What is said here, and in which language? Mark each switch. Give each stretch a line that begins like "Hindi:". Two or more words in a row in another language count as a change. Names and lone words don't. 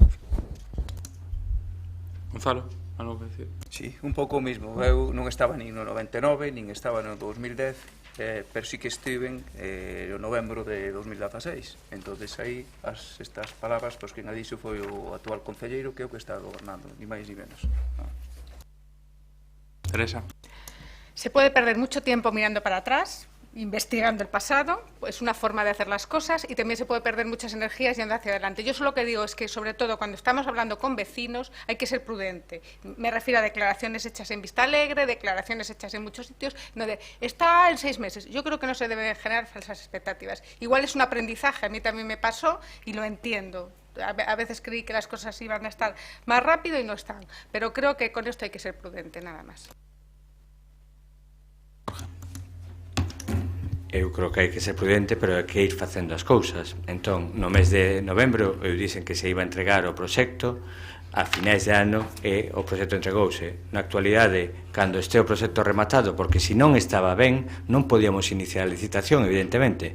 Spanish: Gonzalo, algo que decir?
Galician: Sí, un pouco o mismo. Eu non estaba nin no 99, nin estaba no 2010, pero sí que estiven no novembro de 2016. Entonces aí estas palabras, pois quen a dixo foi o actual concelleiro que é o que está gobernando, ni máis ni menos. Teresa.
Spanish: Se puede perder mucho tiempo mirando para atrás, investigando el pasado, es una forma de hacer las cosas, y también se puede perder muchas energías yendo hacia adelante. Yo solo lo que digo es que, sobre todo, cuando estamos hablando con vecinos, hay que ser prudente. Me refiero a declaraciones hechas en Vista Alegre, declaraciones hechas en muchos sitios, no de, está en 6 meses. Yo creo que no se deben generar falsas expectativas. Igual es un aprendizaje, a mí también me pasó y lo entiendo. A veces creí que las cosas iban a estar más rápido y no están. Pero creo que con esto hay que ser prudente, nada más.
Galician: Eu creo que hai que ser prudente, pero hai que ir facendo as cousas. Entón, no mes de novembro, eu dixen que se iba a entregar o proxecto, a finais de ano e o proxecto entregouse. Na actualidade, cando este o proxecto rematado, porque se non estaba ben, non podíamos iniciar a licitación, evidentemente.